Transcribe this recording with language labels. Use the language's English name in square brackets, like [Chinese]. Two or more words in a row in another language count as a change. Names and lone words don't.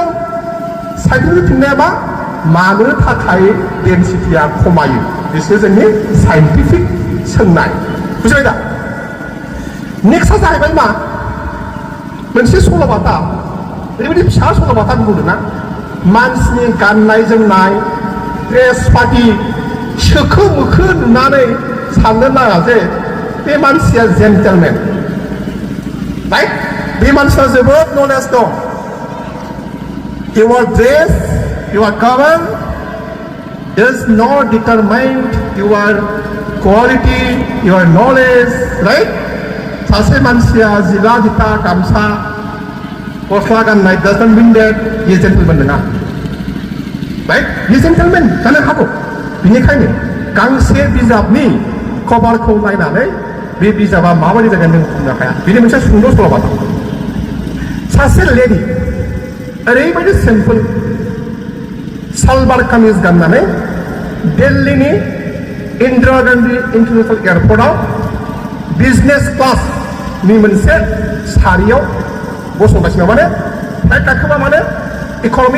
[Bodo] साइन्टिफिक फिननाया मानो थाखाय डेन्सिटिया खमायो बिसोर जोंनि साइन्टिफिक सोंनाय बुजिबाय दा नेक्स्टआ जाहैबाय मा मोनसे सल'बाथा ओरैबायदि फिसा सल'बाथा बुंदोंना मानसिनि गाननाय जोमनाय [English] dress party [Bodo] सोखो मोखो नुनानै साननो नाङा जे बे मानसिया [English] gentleman right [Bodo] बे मानसिया जोबोद नलेज दं [English] your dress your cover does not determine your quality your knowledge right [Bodo] सासे मानसिया जिला जिथा गामसा गस्ला गाननाय [English] doesn't mean that he is gentleman नङा राइट he is gentleman [Bodo] जानो हागौ बेनिखायनो गांसे बिजाबनि कभारखौ नायनानै बे बिजाबा माबायदि जागोन जों बुंनो हाया बेनि मोनसे सुंद' सल'बाथा सासे लेडि ओरैबायदि सिम्पल सालवार कामिज गाननानै दिल्लीनि इन्दिरा गान्धी इन्टारनेशनेल एयारपर्टआव [English] business classni [Bodo] मोनसे सारियाव गसंगासिनो माने फ्लाइट गाखोबा माने इकनमिक